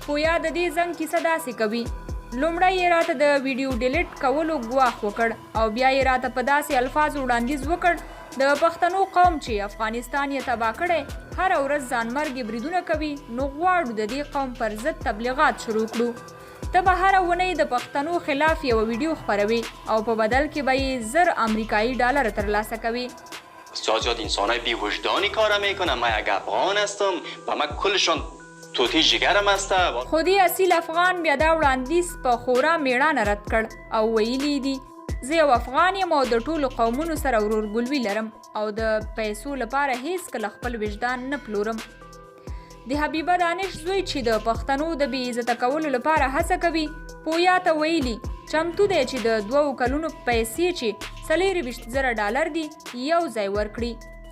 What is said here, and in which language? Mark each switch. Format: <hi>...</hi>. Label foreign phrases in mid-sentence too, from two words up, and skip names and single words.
<ps>پویا د دې زنګ کیسه داسې کوي: لومړی یې راته د ویډیو ډیلیټ کولو ګواښ وکړ او بیا یې راته په داسې الفاظو وړاندیز وکړ د پښتنو قوم چې افغانستان یې تباه کړی هره ورځ ځانمرګي بریدونه کوي، نو غواړو د دې قوم پر ضد تبلیغات شروع کړو. ته به هره اونۍ د پښتنو خلاف یوه ویډیو خپروي او په بدل کې به یې 1000 امریکایی ډالر ترلاسه کوي.</ps> <fa>بسیار زیاد انسانای بی‌وجدانی کار میکنن. من یک افغان هستم و من کلشان توتی جگرم هسته.</fa> <ps>خو دې اصیل افغان بیا دا وړاندیز په خورا میړانه رد کړ او ویلي دي: زه یو افغان یم او د ټولو قومونو سره ورورګلوي لرم او د پیسو لپاره هیڅکله خپل وجدان نه پلورم. د حبیبه دانش زوی چې د پښتنو د بې عزته کولو لپاره هڅه کوي، پویا ته ویلي چمتو دی چې د 2 کلونو پیسې چې 24,000 ډالر دي یو ځای ورکړي.</ps>